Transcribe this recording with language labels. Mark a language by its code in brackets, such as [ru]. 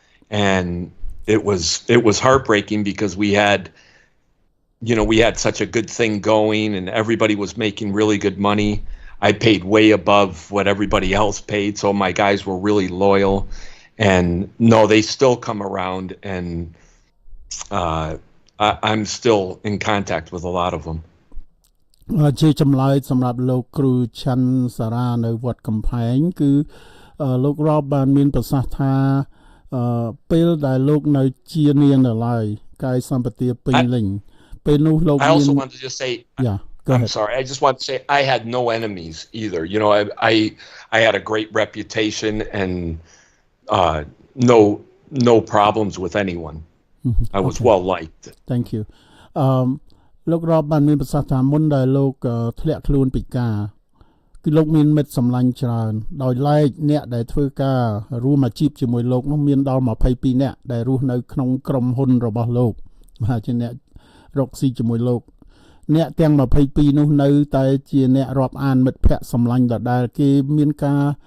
[en] And it was heartbreaking because we had such a good thing going and everybody was making really good money. I paid way above what everybody else paid, so my guys were really loyal. And no, they still come around, and I'm still in contact with a lot of them. [km] ជាចម្លើយសម្រាប់លោកគ្រូឆាន់សារ៉ានៅវត្តកំផែងគឺលោករ៉បបានមានប្រសាសន៍ថាពេលដែលលោកនៅជានាងនៅឡើយកាយសម្បទាពេញលេញពេលនោះលោកមាន [en] I also want to just say Yeah, go ahead. I'm sorry. I just want to say I had no enemies either. You know, I had a great reputation and no problems with anyone. I was well liked. Thank you. [km] លោករ៉បបានមានប្រសាសន៍ថាមុនដែលលោកធ្លាក់ខ្លួនពិការគឺលោកមានមិត្តសម្លាញ់ច្រើនដោយឡែកអ្នកដែលធ្វើការរួមអាជីពជាមួយលោកនោះមានដល់22នាក់ដែលរស់នៅក្នុងក្រុមហ៊ុនរបស់លោកហើយជាអ្នករកស៊ីជាមួយលោកអ្នកទាំង22នោះនៅតែជាអ្នករាប់អានមិត្តភ័ក្តិសម្លាញ់ដដែលគេមានការ